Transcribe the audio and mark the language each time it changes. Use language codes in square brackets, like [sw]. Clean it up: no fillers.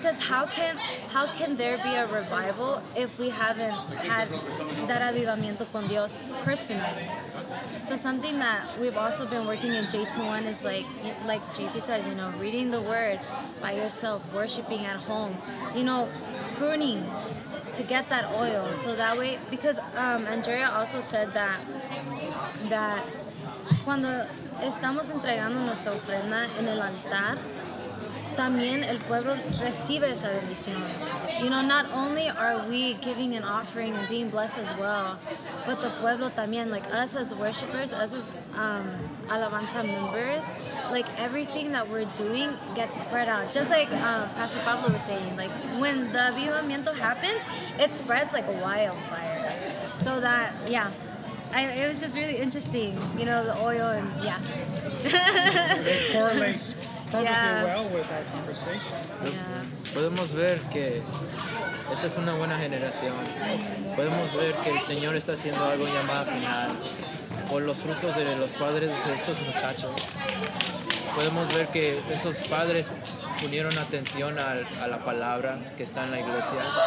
[en] Because how can there be a revival if we haven't had that [es] avivamiento con Dios [en] personally? So something that we've also been working in J21 is like JP says, reading the word by yourself, worshiping at home, pruning to get that oil. So that way, because Andrea also said that [es] cuando estamos entregando nuestra ofrenda en el altar, también el pueblo recibe esa bendición. [en] Not only are we giving an offering and being blessed as well, but the pueblo [es] también, [en] us as worshipers, us as alabanza members, everything that we're doing gets spread out. Just like Pastor Pablo was saying, when the avivamiento happens, it spreads like a wildfire. So that, yeah. It was just really interesting, the oil and yeah. It correlates perfectly Yeah. well with our conversation. Yeah. [es] Podemos ver que esta es una buena generación. Podemos ver que el Señor está haciendo algo en llamada final por los frutos de los padres de estos muchachos. Podemos ver que esos padres unieron atención a la palabra que está en la iglesia.